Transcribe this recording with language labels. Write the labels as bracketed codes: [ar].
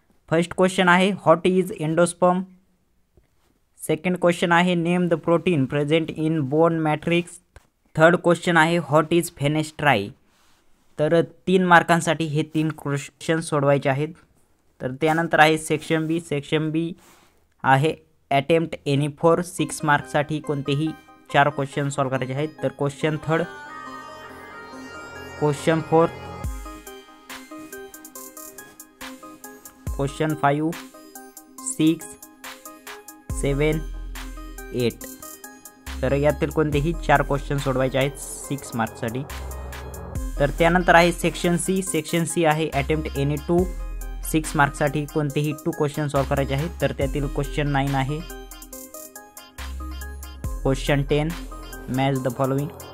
[en] First question आहे what is endosperm. Second question आहे name the protein present in bone matrix. [mr] Third question आहे [en] What is fenestrae. [mr] तर 3 मार्कांसाठी हे 3 question सोडवायचे आहेत. तर त्यानंतर आहे सेक्शन बी. सेक्शन बी आहे [en] attempt any 4 [mr] 6 मार्क्ससाठी कोणतेही 4 क्वेश्चन सॉल्व करायचे आहेत. [en] तर question third question fourth question 5 6 7 8. [mr] तर यातील कोणतेही 4 क्वेश्चन सोडवायचे आहेत 6 मार्क्ससाठी. तर त्यानंतर आहे सेक्शन सी. सेक्शन सी आहे [en] attempt any 2 [mr] 6 मार्क्ससाठी कोणतेही 2 क्वेश्चन सॉल्व करायचे आहेत. तर त्यातील क्वेश्चन 9 आहे क्वेश्चन 10 [en] Match the following.